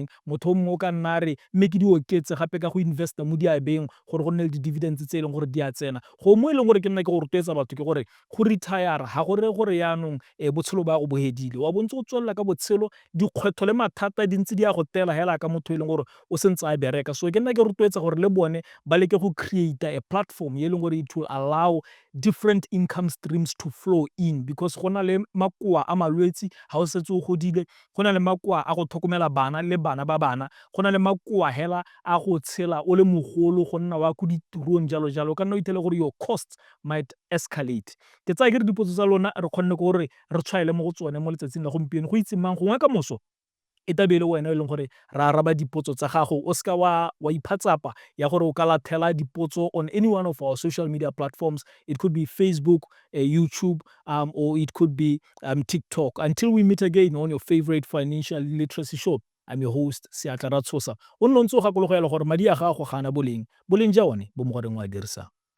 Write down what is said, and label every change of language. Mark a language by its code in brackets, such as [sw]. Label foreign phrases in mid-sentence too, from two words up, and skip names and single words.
[tn] Motho o mongwe o ka nna re mme ke di oketse gape ka go investa mo diabeng gore go nne le di-dividends tse e leng gore di a tsena. Go mo e leng gore ke nna ke go rotloetsa batho ke gore go retire ga gore gore yaanong botshelo ba go bohedile, wa bontse o tswelela ka botshelo, dikgwetlho le mathata di ntse di a go tela hela ka motho e leng gore o sentse a bereka. So ke nna ke rotloetsa gore le bone ba leke go [en] create a platform [tn] e leng gore [en] it will allow different income streams to flow in, because [tn] go na le makoa a malwetse ha o setse o godile, go na le makoa a go tlhokomela bana le bana ba bana, go na le makoa hela a go tshela o le mogolo go nna wa ko ditirong jalo jalo, ka nna o ithele gore [en] your costs might escalate. [tn] Ke tsaya ke re dipotso tsa lona re kgonne ke gore re tshwaele mo go tsone mo letsatsing la gompieno, go itse mang gongwe ka moso e tabe e le wena e leng gore ra araba dipotso tsa gago, o seka wa iphatsapa ya gore o ka lathela dipotso [en] on any one of our social media platforms. It could be Facebook, YouTube, or it could be TikTok. Until we meet again on your favorite financial literacy show, I'm your host Seatla Ratshosa. [tn] O nne o ntse o gakologelwa gore madi a gago ga ana boleng ja one bo mo goreng o a dirisang.